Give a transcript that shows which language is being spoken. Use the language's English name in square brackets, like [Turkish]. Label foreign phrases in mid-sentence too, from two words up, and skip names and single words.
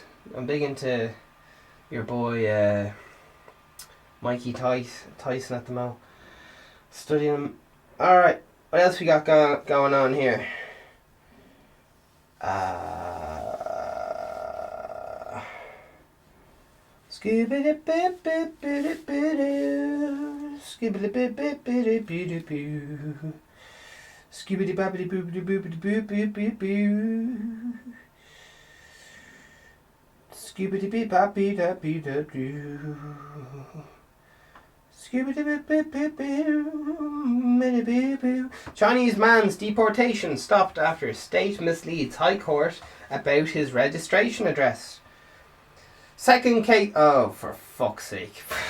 [English] I'm big into your boy Mikey Tyson at the moment. Studying him. Alright, what else we got going on here? Skibbity-bip-bip-bip-bip-bip-bip. Skibbity-bip-bip-bip-bip-bip-bip. Skibbity-babbity-boop-boop-boop-boop-boop-boop. Skibbity-bip-bop-bee-da-bee-da-doo. Chinese man's deportation stopped after state misleads High Court about his registration address. Second case. Oh, for fuck's sake.